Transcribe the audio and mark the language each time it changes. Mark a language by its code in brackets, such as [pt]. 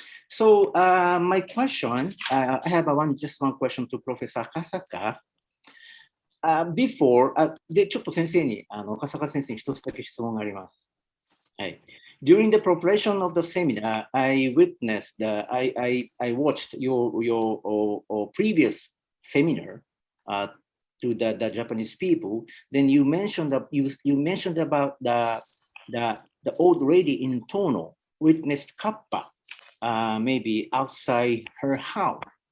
[en] So, my question, I have just one question to Professor Akasaka. [ja] Before, で、ちょっと先生に、赤坂先生に一つだけ質問があります。はい。 [en] During the preparation of the seminar, I witnessed, I watched your previous seminar to the Japanese people. Then you mentioned that you mentioned about the old lady in Tono witnessed kappa, maybe outside her house.